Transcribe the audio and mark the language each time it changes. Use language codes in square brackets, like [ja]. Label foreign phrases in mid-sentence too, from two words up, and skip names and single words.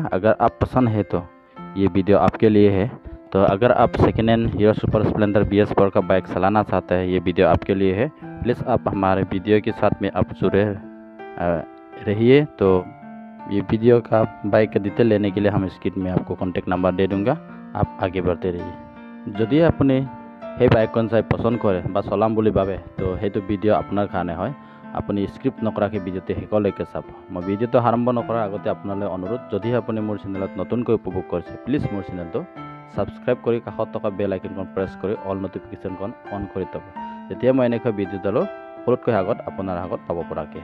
[hi] अगर आप पसंद है तो ये वीडियो आपके लिए है। तो अगर आप [en] second hand [hi] हीरो सुपर स्प्लेंडर BS4 का बाइक चलाना चाहते हैं, ये वीडियो आपके लिए है। प्लीज़ आप हमारे वीडियो के साथ में आप जुड़े रहिए। तो ये वीडियो का बाइक का डिटेल लेने के लिए हम स्क्रीन में आपको [en] contact number [hi] दे दूंगा, आप आगे बढ़ते रहिए। [as] যদি আপুনি সেই বাইকখন চাই পছন্দ কৰে বা চলাম বুলি ভাবে তো সেইটো ভিডিঅ' আপোনাৰ কাৰণে হয়। আপুনি স্ক্ৰিপ্ট নকৰাকৈ ভিডিঅ'টো শেষলৈকে চাব। মই ভিডিঅ'টো আৰম্ভ নকৰাৰ আগতে আপোনালৈ অনুৰোধ, যদি আপুনি মোৰ চেনেলত নতুনকৈ উপভোগ কৰিছে প্লিজ মোৰ চেনেলটো ছাবস্ক্ৰাইব কৰি কাষত থকা [en] bell iconখন [as] প্ৰেছ কৰি [en] all notificationখন [as] অন কৰি থ'ব, তেতিয়া মই এনেকুৱা ভিডিঅ' ডালো সকলোতকৈ আগত আপোনাৰ আগত পাব পৰাকৈ।